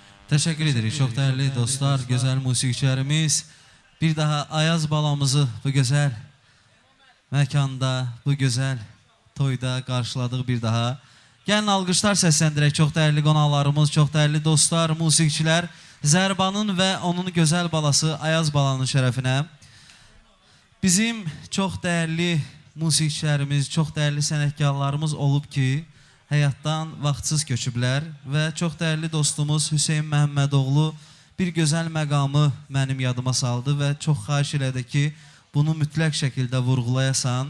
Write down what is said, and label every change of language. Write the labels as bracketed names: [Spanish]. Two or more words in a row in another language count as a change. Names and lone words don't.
[Azerbaijani] Teşekkür edirik. [Turkish] Çok değerli dostlar, güzel musiqiçilərimiz. [Azerbaijani] Bir daha Ayaz balamızı bu güzel məkanda, bu güzel toyda qarşıladıq bir daha. Gəlin alqışlar səsləndirək. Çox dəyərli qonaqlarımız, çox dəyərli dostlar, musiqiçilər. Zərbanın və onun gözəl balası Ayaz balanın şərəfinə. Bizim çox dəyərli musiqiçilərimiz, çox dəyərli sənətkarlarımız olub ki, həyatdan vaxtsız köçüblər və çox dəyərli dostumuz Hüseyn Məhəmmədoğlu bir gözəl məqamı mənim yadıma saldı və çox xahiş elədi ki, bunu mütləq şəkildə vurğulayasan.